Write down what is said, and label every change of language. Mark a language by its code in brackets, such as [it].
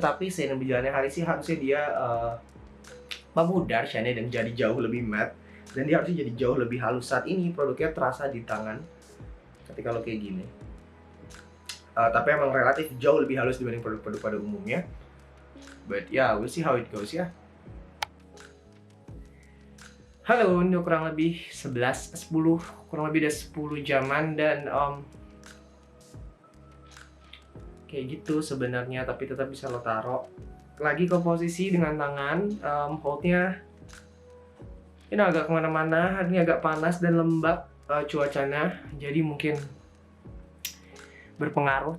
[id] Tapi seiring berjalannya hari sih harusnya dia memudar shine-nya dan jadi jauh lebih matte, dan dia harusnya jadi jauh lebih halus. Saat ini produknya terasa di tangan ketika lo kayak gini, tapi emang relatif jauh lebih halus dibanding produk-produk pada umumnya. [en] But yeah, we'll see how it goes ya. [id] Halo, ini kurang lebih 10, kurang lebih udah 10 jaman dan kayak gitu sebenarnya, tapi tetap bisa lo taruh lagi ke posisi dengan tangan. Holdnya ini agak kemana-mana, hari ini agak panas dan lembab cuacanya, jadi mungkin berpengaruh.